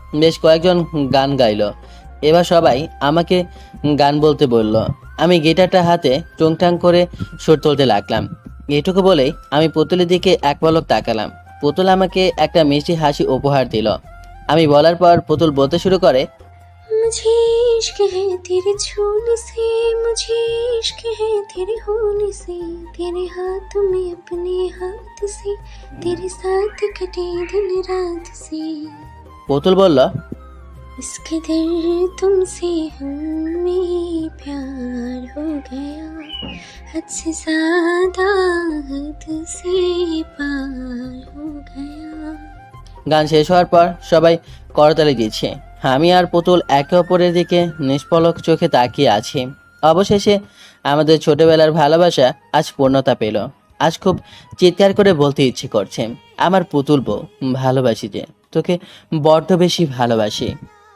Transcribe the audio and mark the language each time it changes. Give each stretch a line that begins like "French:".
Bangla: বেশ কয়েকজন গান গাইলো। এবার সবাই আমাকে গান বলতে বলল। আমি গিটারটা হাতে টুংটাং করে সুর তুলতে লাগলাম। এটুকু বলেই আমি পুতুলের দিকে এক পলক তাকালাম। পুতুল আমাকে একটা মিষ্টি হাসি উপহার দিল। আমি বলার পর পুতুল বলতে শুরু করে,
Hindi: मुझे इश्क है तेरे छूने से, मुझे इश्क है तेरे होने से, तेरे हाथ में अपने हाथ से, तेरे साथ कटे दिन रात से।
Bangla: পুতুল বলল,
Hindi: इस कदर तुमसे हमें प्यार हो गया, हद से ज्यादा हद से पार हो गया।
Bangla: গান শেষ হওয়ার পর সবাই করতালি দিচ্ছে। আমি আর পুতুল একে অপরের দিকে নিষ্পলক চোখে তাকিয়ে আছি। অবশেষে আমাদের ছোটবেলার ভালোবাসা আজ পূর্ণতা পেল। আজ খুব চিৎকার করে বলতে ইচ্ছে করছে, আমার পুতুল বউ, ভালোবাসি যে তোকে বড্ড বেশি ভালোবাসি।